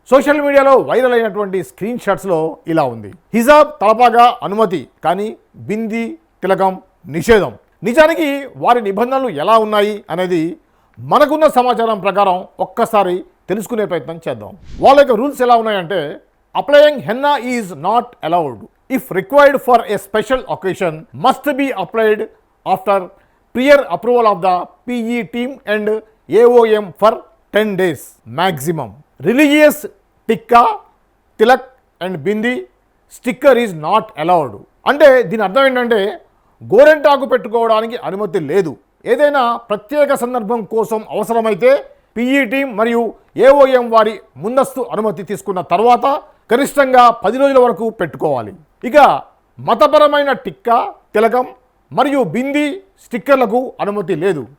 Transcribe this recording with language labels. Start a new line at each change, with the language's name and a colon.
Telugu: Social మీడియాలో viral అయినటువంటి screen షాట్స్లో ఇలా ఉంది: హిజాబ్ తలపాగా అనుమతి, కానీ బిందీ తిలకం నిషేధం. నిజానికి వారి నిబంధనలు ఎలా ఉన్నాయి అనేది మనకున్న సమాచారం ప్రకారం ఒక్కసారి తెలుసుకునే ప్రయత్నం చేద్దాం. వాళ్ళ యొక్క రూల్స్ ఎలా ఉన్నాయంటే,
English: Applying henna is not allowed. If required for a special occasion, must be applied after prior approval of the PE team and AOM for 10 days maximum. Religious tikka, tilak and bindi sticker is not allowed.
Telugu: అంటే దీని అర్థం ఏంటంటే, గోరెంటాకు పెట్టుకోవడానికి అనుమతి లేదు. ఏదైనా ప్రత్యేక సందర్భం కోసం అవసరమైతే PE టీం మరియు AOM వారి ముందస్తు అనుమతి తీసుకున్న తర్వాత గరిష్టంగా 10 రోజుల వరకు పెట్టుకోవాలి. ఇక మతపరమైన టిక్కా, తిలకం మరియు బిందీ స్టిక్కర్లకు అనుమతి లేదు.